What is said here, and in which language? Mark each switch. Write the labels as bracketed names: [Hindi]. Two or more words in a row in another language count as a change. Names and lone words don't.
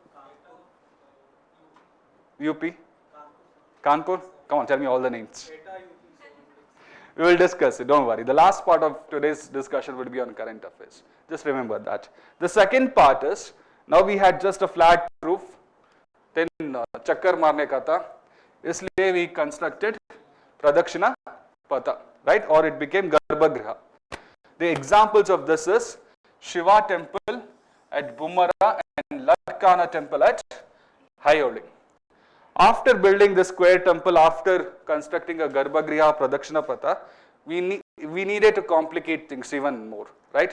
[English] UP? Kanpur? Come on, tell me all the names. We will discuss it, don't worry. The last part of today's discussion will be on current affairs. Just remember that. The second part is, now we had just a flat roof, then [Hindi] chakkar marne ka tha, isliye [English] we constructed Pradakshina Patha, right? Or it became Garbhagriha. The examples of this is Shiva temple at Bumara and Latkana temple at Hayoli. After building the square temple, after constructing a Garbhagriha Pradakshina Patha, we needed to complicate things even more, right?